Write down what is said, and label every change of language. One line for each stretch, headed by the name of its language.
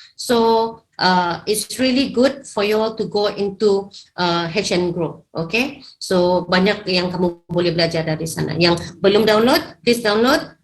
English: So it's really good for you all to go into Hatch and Grow, okay?
Malay: So banyak yang kamu boleh belajar dari sana. Yang belum download,
English: please download.